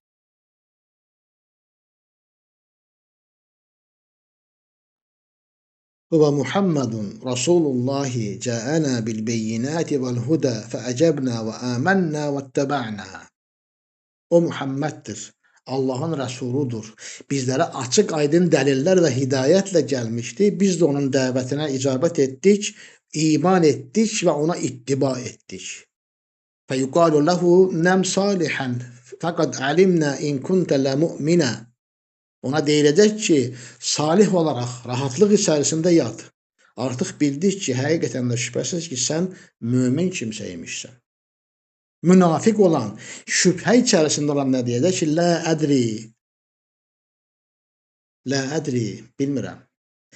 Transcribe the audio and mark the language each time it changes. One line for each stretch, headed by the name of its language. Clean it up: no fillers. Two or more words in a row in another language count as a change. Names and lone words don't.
Arabic: هو محمد رسول الله جاءنا بالبينات والهدى فأجبنا وآمنا واتبعنا.
Azerbaijani: O Muhammeddir. Allahın Rəsuludur. Bizlərə açıq aydın dəlillər və hidayətlə gəlmişdi. Biz də onun dəvətinə icabət etdik, iman etdik və ona ittiba etdik.
Arabic: فيقال له نم صالحا فقد علمنا إن كنت لمؤمنا.
Azerbaijani: Ona deyiləcək ki, salih olaraq rahatlıq içərisində yat. Artıq bildik ki, həqiqətən də şübhəsiz ki, sən mömin kimsəymişsən. Münafiq olan, şübhə içərisində olan nə deyəcək ki,
Arabic: لا أدري,
Azerbaijani: bilmirəm.